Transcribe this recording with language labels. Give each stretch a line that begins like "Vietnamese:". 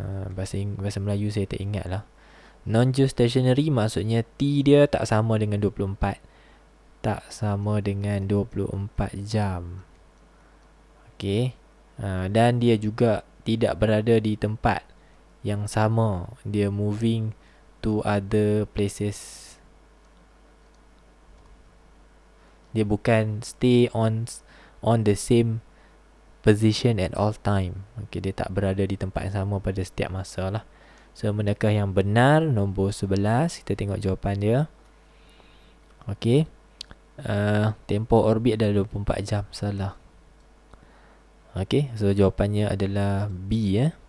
Malay: Bahasa Melayu saya tak ingat lah. Non-geostationary maksudnya T dia tak sama dengan 24. Tak sama dengan 24 jam. Okey. Dan dia juga tidak berada di tempat yang sama.
English: Dia moving to other places.
Malay: Dia bukan
English: stay on the same position at all time.
Malay: Okey, dia tak berada di tempat yang sama pada setiap masa lah. So, manakah yang benar? Nombor 11. Kita tengok jawapan dia. Okey. Tempoh orbit adalah 24 jam. Salah. Okey. So, jawapannya adalah B.